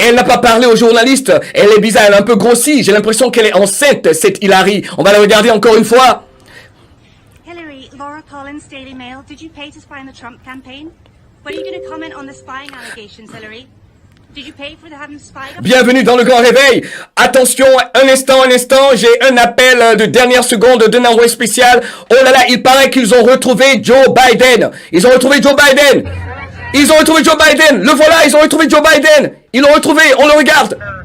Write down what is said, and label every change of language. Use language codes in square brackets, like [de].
[fr] Elle n'a pas parlé aux journalistes. Elle est bizarre, elle est un peu grossie. J'ai l'impression qu'elle est enceinte, cette Hillary. On va la regarder encore une fois. [en] Hillary, Laura Collins, Daily Mail. Did you pay to spy on the Trump campaign? What are you going to comment on the spying allegations, Hillary? Did you pay for having spied on? [fr] Bienvenue dans le Grand Réveil. Attention, un instant, j'ai un appel de dernière seconde d'un envoyé spécial. Oh là là, il paraît qu'ils ont retrouvé Joe Biden. Ils ont retrouvé Joe Biden. Ils ont retrouvé Joe Biden. Le voilà, ils ont retrouvé Joe Biden. Ils l'ont retrouvé, on le regarde.